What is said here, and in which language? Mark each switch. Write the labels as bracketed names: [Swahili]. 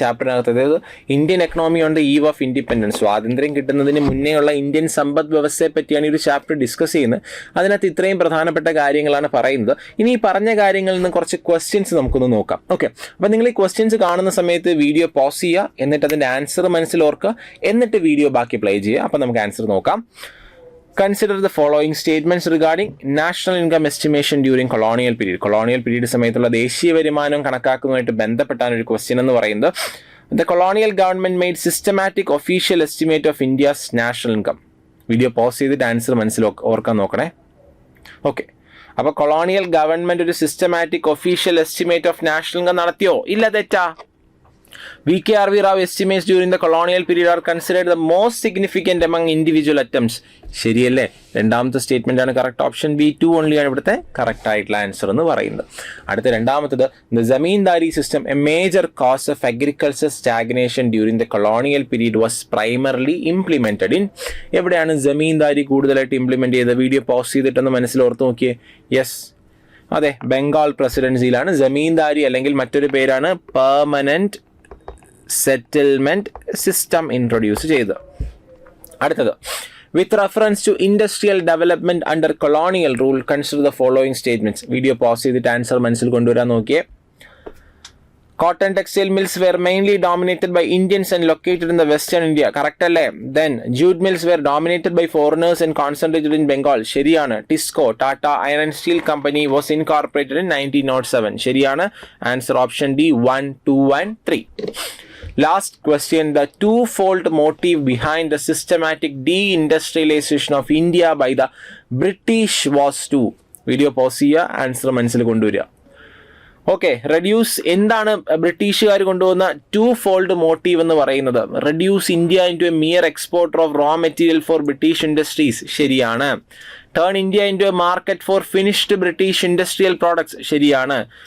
[Malayalam] ചാപ്റ്ററിനകത്ത് അതായത് [English] Indian economy on the eve of independence, [Malayalam] സ്വാതന്ത്ര്യം കിട്ടുന്നതിന് മുന്നേ ഉള്ള ഇന്ത്യൻ സമ്പദ് വ്യവസ്ഥയെ പറ്റിയാണ് ഈ ഒരു ചാപ്റ്റർ ഡിസ്കസ് ചെയ്യുന്നത്. അതിനകത്ത് ഇത്രയും പ്രധാനപ്പെട്ട കാര്യങ്ങളാണ് പറയുന്നത്. ഇനി ഈ പറഞ്ഞ കാര്യങ്ങളിൽ നിന്ന് കുറച്ച് ക്വസ്റ്റ്യൻസ് നമുക്കൊന്ന് നോക്കാം. ഓക്കെ, അപ്പോൾ നിങ്ങൾ ഈ ക്വസ്റ്റ്യൻസ് കാണുന്ന സമയത്ത് വീഡിയോ പോസ് ചെയ്യുക, എന്നിട്ട് അതിൻ്റെ ആൻസർ മനസ്സിലോർക്കുക, എന്നിട്ട് വീഡിയോ ബാക്കി പ്ലേ ചെയ്യുക. അപ്പോൾ നമുക്ക് ആൻസർ നോക്കാം. [English] Consider the following statements regarding national income estimation during colonial period. [Malayalam] Colonial period സമയത്തുള്ള ദേശീയ വരുമാനം കണക്കാക്കുന്നതുമായിട്ട് ബന്ധപ്പെട്ടാണ് ഒരു ക്വസ്റ്റ്യൻ എന്ന് പറയുന്നത്. [English] The colonial government made systematic official estimate of India's national income. [Malayalam] Video pause ചെയ്തിട്ട് ആൻസർ ഓർക്കാൻ നോക്കണേ. ഓക്കെ, അപ്പോൾ കൊളോണിയൽ ഗവൺമെൻറ് ഒരു [English] systematic official estimate of national income [Malayalam] നടത്തിയോ? ഇല്ല, തെറ്റാ. [English] VKRV Rao estimates during the colonial period are considered the most significant among individual attempts. [Malayalam] ശരിയല്ലേ? രണ്ടാമത്തെ statement ആണ് കറക്റ്റ്. ഓപ്ഷൻ B2 ഓൺലി ആണ് ഇവിടുത്തെ കറക്റ്റ് ആയിട്ടുള്ള ആൻസർ എന്ന് പറയുന്നത്. അടുത്ത രണ്ടാമത്തത്, [English] The zamindari system a major cause of agriculture stagnation during the colonial period was primarily implemented in. [Malayalam] എവിടെയാണ് ജമീന്ദാരി കൂടുതലായിട്ട് ഇംപ്ലിമെന്റ് ചെയ്തത്? വീഡിയോ പോസ് ചെയ്തിട്ടൊന്ന് മനസ്സിലോർത്ത് നോക്കിയേ. യെസ്, അതെ, ബംഗാൾ പ്രസിഡൻസിയിലാണ് ജമീന്ദാരി അല്ലെങ്കിൽ മറ്റൊരു പേരാണ് പെർമനന്റ് സെറ്റിൽമെന്റ് സിസ്റ്റം ഇൻട്രൊഡ്യൂസ് ചെയ്തത്. [English] അടുത്തത്, with reference to industrial development under colonial rule consider the following statements. [Malayalam] Video pause ചെയ്തിട്ട് ആൻസർ മനസ്സിൽ കൊണ്ടുവരാൻ നോക്കിയേ. [English] Cotton textile mills were mainly dominated by Indians and located in the western India. [Malayalam] Correct അല്ലേ? [English] Then jute mills were dominated by foreigners and concentrated in Bengal. [Malayalam] ശരിയാണ്. [English] TISCO, Tata Iron and Steel Company was incorporated in 1907. [Malayalam] ശരിയാണ്. [English] Answer option D, 1, 2 and 3. Last question, the twofold motive behind the systematic deindustrialization of India by the British was to. [Malayalam] Video pause ചെയ്യുക, answer മനസ്സിൽ കൊണ്ടുവരിക. Okay, reduce എന്താണ് ബ്രിട്ടീഷുകാർ കൊണ്ടുവന്ന to fold motive എന്ന് പറയുന്നത്? [English] Reduce India into a mere exporter of raw material for British industries. [Malayalam] ശരിയാണ്. [English] Turn India into a market for finished British industrial products. [Malayalam] ശരിയാണ്.